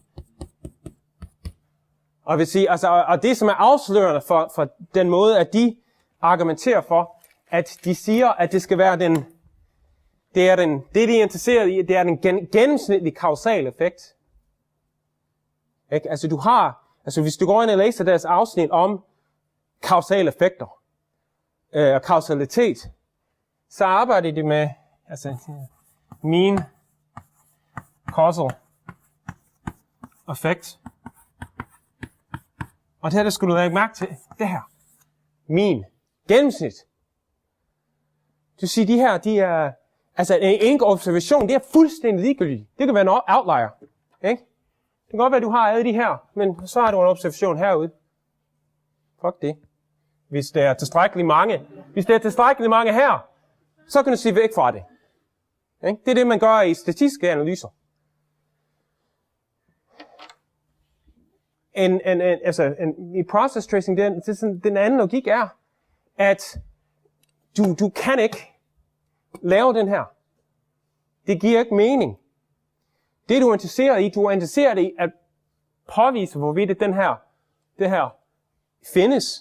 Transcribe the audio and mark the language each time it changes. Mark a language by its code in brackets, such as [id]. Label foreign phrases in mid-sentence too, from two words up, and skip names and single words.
[da] Og vil sige, altså, og det som er afslørende for den måde, at de argumenterer for, at de siger, at det skal være det de er interesseret i, det er den gennemsnitlige kausale effekt. Ikke? Altså hvis du går ind og læser deres afsnit om kausale effekter og kausalitet, så arbejder de med [en] mean causal effect. [da] Og det her, der skulle du lægge mærke til, det her. Mean. Gennemsnit. Du siger, de her, de er, altså en enkelt observation, det er fuldstændig ligegyldigt. Det kan være en outlier. Ikke? Det kan godt være, at du har alle de her, men så har du en observation herude. Fuck det. Hvis der er tilstrækkeligt mange her, så kan du se væk fra det. Ikke? Det er det, man gør i statistiske analyser. I [en] process tracing, [da] den anden logik er, at du kan ikke lave den her. Det giver ikke mening. Det du er interesseret i at påvise, hvorvidt det her findes.